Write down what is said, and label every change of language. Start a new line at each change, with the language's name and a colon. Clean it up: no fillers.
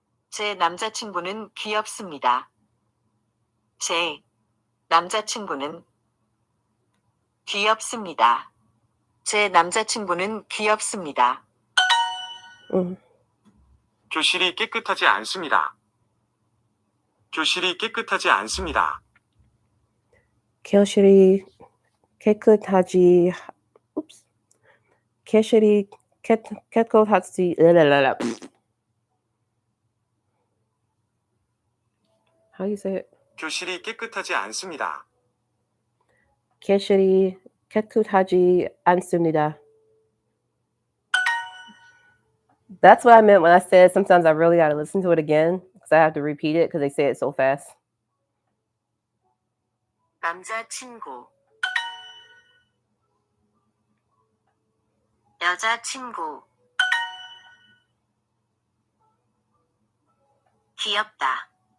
Korean: 제 남자친구는 귀엽습니다. 제 남자친구는 귀엽습니다. 제 남자친구는 귀엽습니다. 교실이 깨끗하지 않습니다. 교실이 깨끗하지 않습니다. 교실이 깨끗하지 교실이 깨끗하지
English: How do you say it?
Korean: 교실이 깨끗하지 않습니다. 교실이 깨끗하지 않습니다.
English: That's what I meant when I said sometimes I really got to listen to it again because I have to repeat it because they say it so fast.
Korean: 남자친구 여자친구 귀엽다.